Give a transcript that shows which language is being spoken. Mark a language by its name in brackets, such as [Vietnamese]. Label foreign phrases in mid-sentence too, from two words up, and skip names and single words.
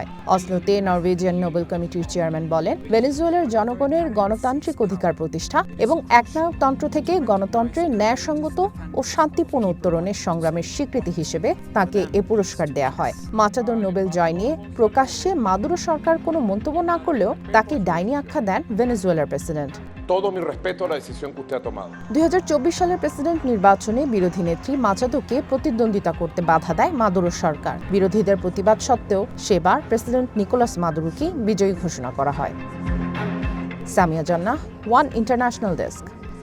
[Bangla] অসলোতে নরওয়েজিয়ান নোবেল কমিটির চেয়ারম্যান বলেন, ভেনেজুয়েলার জনগণের গণতান্ত্রিক অধিকার প্রতিষ্ঠা এবং একনায়কতন্ত্র থেকে গণতন্ত্রের ন্যায়সঙ্গত ও শান্তিপূর্ণ উত্তরণের সংগ্রামের স্বীকৃতি হিসেবে তাকে এ পুরস্কার দেয়া হয়। মাচাদোর নোবেল জয় নিয়ে প্রকাশ্যে মাদুরো সরকার কোনো মন্তব্য না করলেও তাকে ডাইনি আখ্যা দেন ভেনেজুয়েলার প্রেসিডেন্ট। [Spanish] Todo mi respeto a la decisión que usted ha tomado. [Bangla] 2024 সালের প্রেসিডেন্ট নির্বাচনে বিরোধী নেত্রী মাচাদোকে প্রতিদ্বন্দ্বিতা করতে বাধা দেয় মাদুরো সরকার। বিরোধীদের প্রতিবাদ সত্ত্বেও সেবার প্রেসিডেন্ট নিকোলাস মাদুরোকে বিজয়ী ঘোষণা করা হয়। সামিয়া জান্নাহ, ওয়ান ইন্টারন্যাশনাল ডেস্ক।